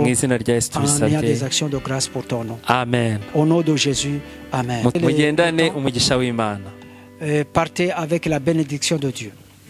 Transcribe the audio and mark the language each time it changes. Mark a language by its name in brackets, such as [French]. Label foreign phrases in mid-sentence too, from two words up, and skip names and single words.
[Kinyarwanda] Mu izina rya Yesu [French] en ayant [Kinyarwanda] tubisabye. [French] des actions de grâce pour ton nom. Amen. Au nom de Jésus, Amen. [Kinyarwanda] Mugendane umugisha w'Imana. [French] Partez avec la bénédiction de Dieu.